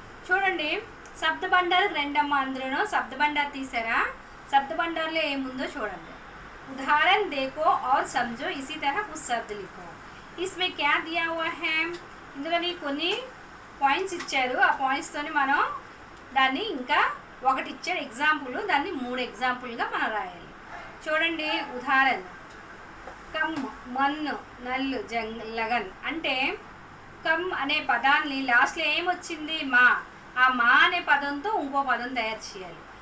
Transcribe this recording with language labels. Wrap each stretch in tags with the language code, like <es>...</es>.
<te>చూడండి, శబ్ద బండారు 2 అందులోనూ శబ్ద బండారు తీసారా? శబ్ద బండారులో ఏముందో చూడండి।</te> <hi>उदाहरण देखो और समझो, इसी तरह कुछ शब्द लिखो। इसमें क्या दिया हुआ है,</hi> <te>ఇందులోని కొన్ని పాయింట్స్ ఇచ్చారు, ఆ పాయింట్స్తోని మనం దాన్ని ఇంకా ఒకటి ఇచ్చాడు ఎగ్జాంపుల్, దాన్ని 3 ఎగ్జాంపుల్గా మనం రాయాలి. చూడండి ఉదాహరణ, కమ్ మన్ను నల్లు జంగ్ లగన్ అంటే కమ్ అనే పదాన్ని లాస్ట్లో ఏమొచ్చింది మా, ఆ మా అనే పదంతో ఇంకో పదం తయారు చేయాలి.</te>